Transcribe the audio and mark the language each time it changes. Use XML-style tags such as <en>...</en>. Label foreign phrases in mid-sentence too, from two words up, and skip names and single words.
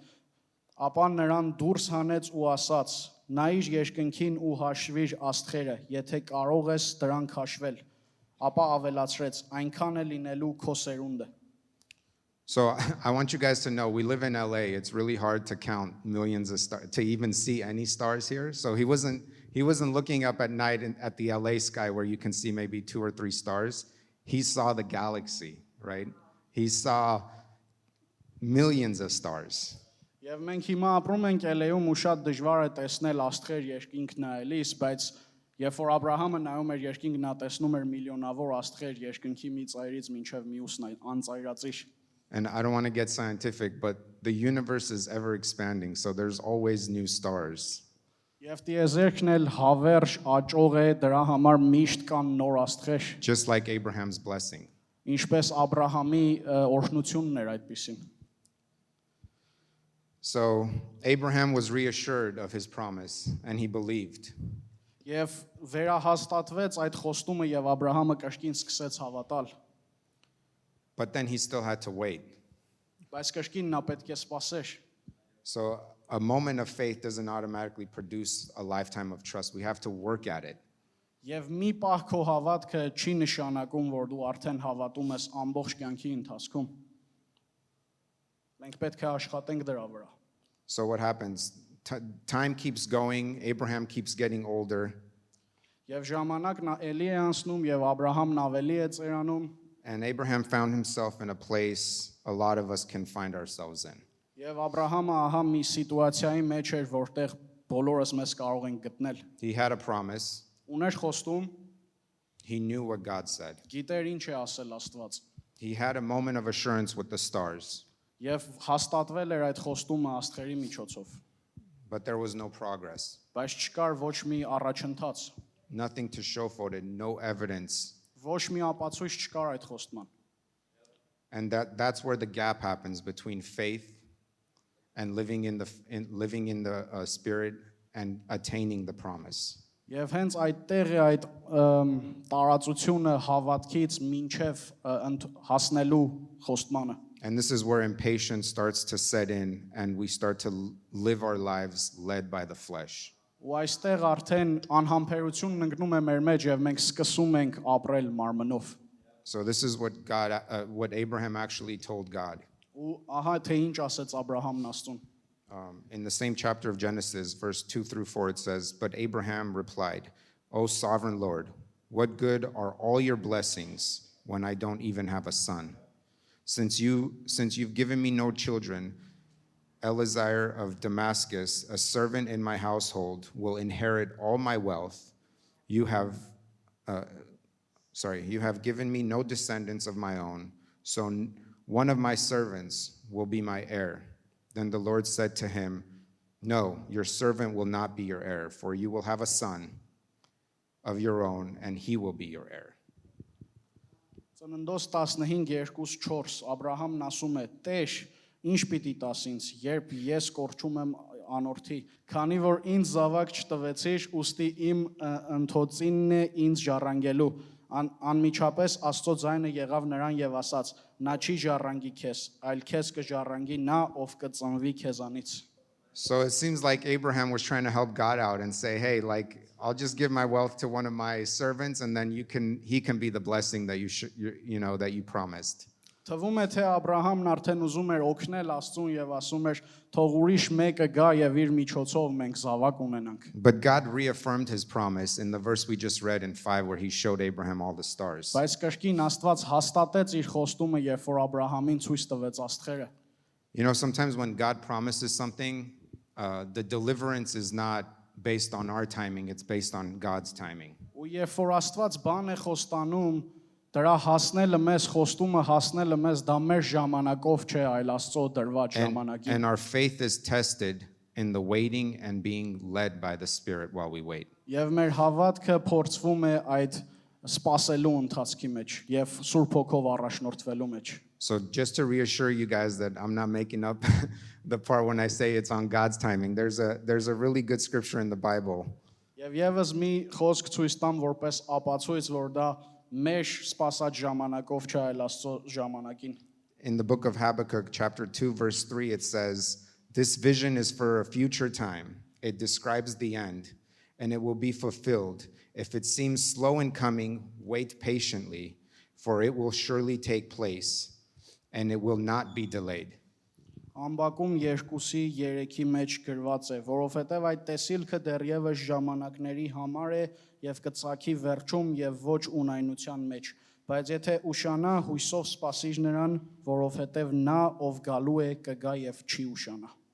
<hy>Ապա նրան դուրս հանեց ու ասաց. Նայիր երկնքին ու հաշվիր աստղերը, եթե կարող ես դրանք հաշվել։ Ապա ավելացրեց. այնքան է լինելու քո սերունդը։</hy> <en>So I want you guys to know, we live in LA. It's really hard to count millions of stars, to even see any stars here. So he wasn't looking up at night at the LA sky where you can see maybe 2 or 3 stars. He saw the galaxy, right? He saw millions of stars.</en> <hy>Եվ մենք հիմա ապրում ենք LA-ում ու շատ դժվար է տեսնել աստղեր երկինք նայելիս, բայց երբ որ Աբրահամը նայում էր երկինք, նա տեսնում էր միլիոնավոր աստղեր երկնքի մի ծայրից մինչև մյուսն անծայրածիր։</hy> <en>And I don't want to get scientific, but the universe is ever expanding, so there's always new stars.</en> <hy>Եվ տիեզերքն էլ հավերժ աճող է, դրա համար միշտ կան նոր աստղեր։</hy> <en>Just like Abraham's blessing.</en> <hy>Ինչպես Աբրահամի օրհնությունն էր այդպիսին։</hy> <en>So Abraham was reassured of his promise, and he believed.</en> <hy>Եվ վերահաստատվեց այդ խոստումը եւ Աբրահամը կրկին սկսեց հավատալ։</hy> <en>But then he still had to wait.</en> <hy>Բայց կրկին նա պետք է սպասեր։</hy> <en>So a moment of faith doesn't automatically produce a lifetime of trust. We have to work at it.</en> <hy>Եվ մի պահ քո հավատքը չի նշանակում, որ դու արդեն հավատում ես ամբողջ կյանքի ընթացքում։ Մենք պետք է աշխատենք դրա վրա։</hy> <en>So what happens? Time keeps going. Abraham keeps getting older.</en> <hy>Եվ ժամանակն էլի է անցնում եւ Աբրահամն ավելի է ծերանում։</hy> <en>And Abraham found himself in a place a lot of us can find ourselves in.</en> <hy>Եվ Աբրահամը ահա մի սիտուացիայի մեջ էր, որտեղ բոլորս մեզ կարող ենք գտնել։</hy> <en>He had a promise.</en> <hy>Ուներ խոստում,</hy> <en>He knew what God said.</en> <hy>գիտեր ինչ է ասել Աստված։</hy> <en>He had a moment of assurance with the stars,</en> <hy>Եվ հաստատվել էր այդ խոստումը աստղերի միջոցով։</hy> <en>but there was no progress.</en> <hy>Բայց չկար ոչ մի առաջընթաց,</hy> <en>Nothing to show for it, no evidence.</en> <hy>ոչ մի ապացույց չկար այդ խոստման։</hy> <en>And that's where the gap happens between faith and living in the spirit and attaining the promise.</en> <hy>Եվ հենց այդտեղ է այդ տարածությունը հավատքից մինչև հասնելու խոստմանը։</hy> <en>And this is where impatience starts to set in and we start to live our lives led by the flesh.</en> <hy>Ու այստեղ արդեն անհամբերությունն ընկնում է մեր մեջ եւ մենք սկսում ենք ապրել մարմնով։</hy> <en>So this is what what Abraham actually told God.</en> <hy>Ու ահա թե ինչ ասեց Աբրահամն Աստծուն։</hy> <en>In the same chapter of Genesis, verse 2 through 4, it says, "But Abraham replied, O sovereign Lord, what good are all your blessings when I don't even have a son? Since you've given me no children, Eleazar of Damascus, a servant in my household, will inherit all my wealth. You have given me no descendants of my own, so one of my servants will be my heir." Then the Lord said to him, "No, your servant will not be your heir, for you will have a son of your own, and he will be your heir."</en> <hy>Ծննդոց 15:2-4 Աբրահամն ասում է. «Տեր, ինչ պիտի տաս ինձ, երբ ես կորչում եմ անորդի, քանի որ ինձ զավակ չտվեցիր, ուստի իմ ընթոցինն է ինձ ժառանգելու»։ Անմիջապես Աստծո ձայնը եղավ նրան եւ ասաց. «Նա չի ժառանգի քեզ, այլ քեզ կժառանգի նա, ով կծնվի քեզանից»։</hy> <en>So it seems like Abraham was trying to help God out and say, hey, like, I'll just give my wealth to one of my servants, and then he can be the blessing that that you promised.</en> <hy>Թվում է թե Աբրահամն արդեն ուզում էր օգնել Աստծուն եւ ասում էր թող ուրիշ մեկը գա եւ իր միջոցով մենք զավակ ունենանք։</hy> <en>But God reaffirmed his promise in the verse we just read in 5 where he showed Abraham all the stars.</en> <hy>Բայց կրկին Աստված հաստատեց իր խոստումը, երբ որ Աբրահամին ցույց տվեց աստղերը։</hy> <en>Sometimes when God promises something, the deliverance is not based on our timing, it's based on God's timing.</en> <hy>Ու երբ որ Աստված բան է խոստանում, դրա հասնելը մեզ, խոստումը հասնելը մեզ դա մեր ժամանակով չէ, այլ Աստծո դրված ժամանակին։</hy> <en>And our faith is tested in the waiting and being led by the Spirit while we wait.</en> <hy>Եվ մեր հավատքը փորձվում է այդ սպասելու ընթացքի մեջ եւ Սուրբ Հոգով առաջնորդվելու մեջ։</hy> <en>So just to reassure you guys that I'm not making up the part when I say it's on God's timing, there's a really good scripture in the Bible.</en> <hy>Եվ եւս մի խոսք ցույց տամ որպես ապացույց, որ դա մեր սպասած ժամանակով չէ, այլ Աստծո ժամանակին։</hy> <en>In the book of Habakkuk, chapter 2, verse 3, it says, "This vision is for a future time. It describes the end, and it will be fulfilled. If it seems slow in coming, wait patiently, for it will surely take place, and it will not be delayed."</en> <hy>Ամբակում 2:3 մեջ գրված է, որովհետև այդ տեսիլքը դեռևս ժամանակների համար է եւ կծակի վերջում եւ ոչ ունայնության մեջ, բայց եթե ուշանա, հույսով սպասիր նրան, որովհետև նա ով գալու է կգա եւ չի ուշանա։</hy>